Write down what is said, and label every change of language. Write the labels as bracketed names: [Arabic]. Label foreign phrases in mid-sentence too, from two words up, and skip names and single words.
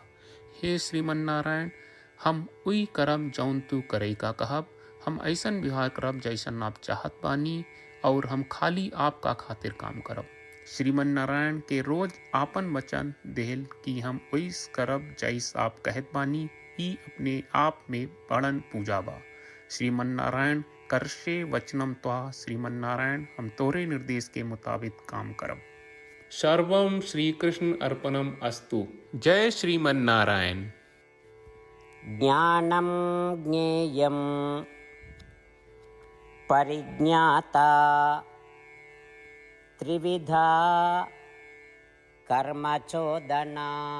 [Bhojpuri] हे श्रीमन्नारायण, हम उई करब जौन तू करे का कहब। हम ऐसन व्यवहार करब जैसन आप चाहत बानी और हम खाली आपका खातिर काम करब। श्रीमन्नारायण के रोज आपन वचन देहल कि हम ओइस करब जैस आप कहत बानी। ई अपने आप में बड़न पूजा बा। [Sanskrit] श्रीमन्नारायण, करशे वचनम त्वा। [Bhojpuri] श्रीमन्नारायण, हम तोरे निर्देश के मुताबिक काम करब। [Sanskrit] सर्वम श्री कृष्ण अर्पणम अस्तु। [Bhojpuri] जय श्रीमन्नारायण। [Sanskrit] ज्ञानं ज्ञेयं परिज्ञाता त्रिविधा कर्मचोदना।